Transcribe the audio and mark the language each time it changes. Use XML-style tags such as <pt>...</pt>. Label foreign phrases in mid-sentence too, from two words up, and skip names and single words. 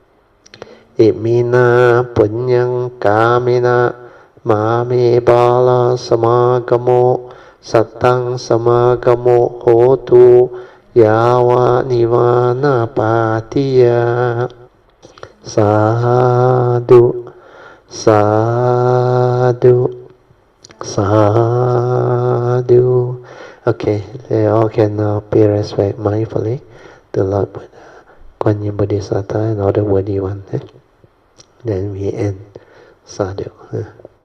<pi>imina punyang kamina mame bala samagamo satang samagamo hotu yawa nivana patiya sadhu sadhu sadhu.</pi> <en>Okay, they all can now pay respect mindfully to Lord Buddha, Kuan Yin Bodhisattva, and all the worthy ones. Then we end.</en> <pi>Sadhu.</pi>